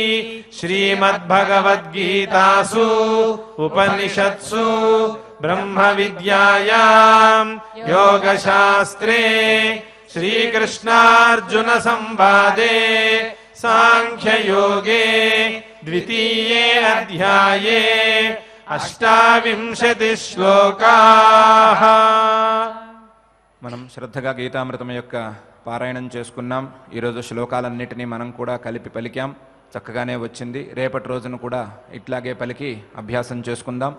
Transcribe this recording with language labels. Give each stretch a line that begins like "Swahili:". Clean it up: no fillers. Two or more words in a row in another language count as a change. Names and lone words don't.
Sanskrit: श्रीमद्भगवद्गीतासु उपनिषत्सु ब्रह्मविद्यायां योगशास्त्रे श्रीकृष्णार्जुन संवादे सांख्ययोगे द्वितीये अध्याये 28 శ్లోకాః.
Telugu: మనం శ్రద్ధగా గీతామృతం యొక్క పారాయణం చేసుకున్నాం. ఈరోజు శ్లోకాలన్నిటినీ మనం కూడా కలిపి పలికాం. చక్కగానే వచ్చింది. రేపటి రోజున కూడా ఇట్లాగే పలికి అభ్యాసం చేసుకుందాం.